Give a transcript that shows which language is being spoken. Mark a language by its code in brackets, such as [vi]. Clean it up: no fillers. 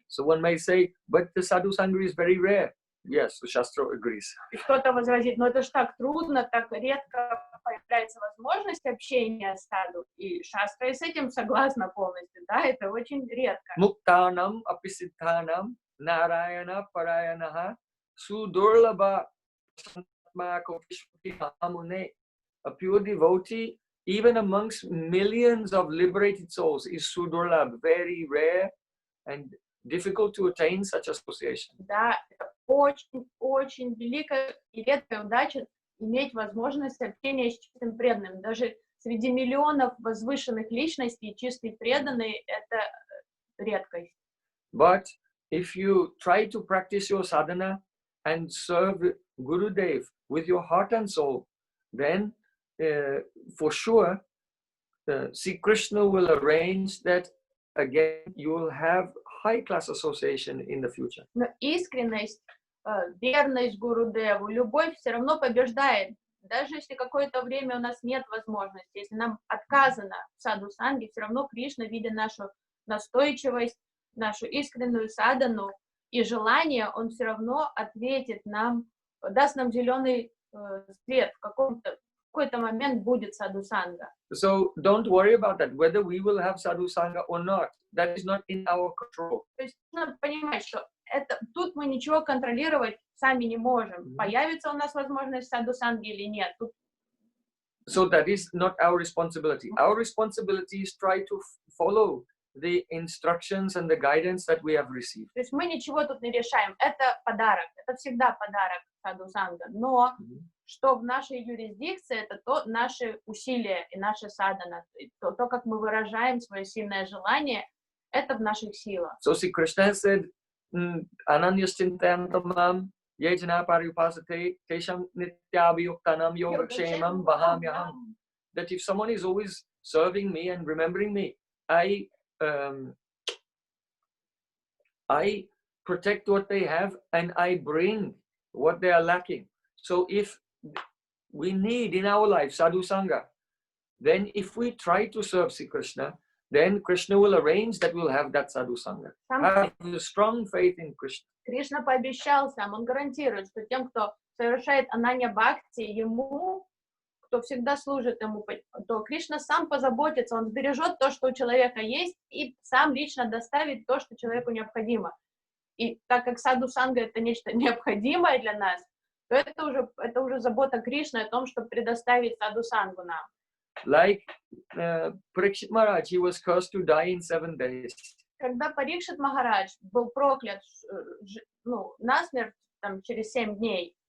[en] So one may say, but the sadhu sangha is very rare. Yes, the Shastra agrees. [ru] И кто-то возразит, но это ж так трудно, так редко появляется возможность общения с саду. И Шастра с этим согласна полностью, да, это очень редко. [sa] Muktanam apisithanam narayana parayanaha sudurlabha santmako vishwahamune. [en] A pure devotee, even amongst millions of liberated souls, is sudurlabh, very rare and difficult to attain such association. [ru] Да, это очень великая и редкая удача иметь возможность общения с чистым преданным. Даже среди миллионов возвышенных личностей чистый преданный — это редкость. [en] But if you try to practice your sadhana and serve Gurudev with your heart and soul, then for sure, Sri Krishna will arrange that again you will have high class association in the future. [ru] Но искренность, верность Гурудеву, любовь все равно побеждает. Даже если какое-то время у нас нет возможности, если нам отказано в саду-санге, все равно Кришна, видя нашу настойчивость, нашу искреннюю садану и желание, он все равно ответит нам, даст нам зеленый свет, в какой-то момент будет саду-санга. [en] So don't worry about that, whether we will have sadhu-sanga or not. That is not in our control. [ru] То есть надо понимать, что тут мы ничего контролировать сами не можем. Появится у нас возможность саду-санги или нет. Тут... [en] So that is not our responsibility. Our responsibility is try to follow the instructions and the guidance that we have received. [ru] То есть мы ничего тут не решаем. Это подарок. Это всегда подарок саду-санга. Но что в нашей юрисдикции, это то наши усилия и наша садана. То, как мы выражаем свое сильное желание, это в наших силах. [en] So Sri Krishna has said, [sa] Ananyaschintantamam yajana paripasate tesham nityabhyuktanam yogakshemam bahamyaham. [en] That if someone is always serving me and remembering me, I protect what they have and I bring what they are lacking. So if we need in our life sadhu sangha, then if we try to serve Sri Krishna, then Krishna will arrange that we'll have that sadhu sangha. Have a strong faith in Krishna. [ru] Кришна пообещал сам, он гарантирует, что тем, кто совершает ананья бхакти, ему, кто всегда служит ему, то Кришна сам позаботится, он сбережет то, что у человека есть, и сам лично доставит то, что человеку необходимо. И так как саду-санга это нечто необходимое для нас, то это уже забота Кришны о том, чтобы предоставить саду-сангу нам. [en] Like Parikshit Maharaj, he was cursed to die in 7 days. [ru] Когда Парикшит Махарадж был проклят насмерть через 7 дней,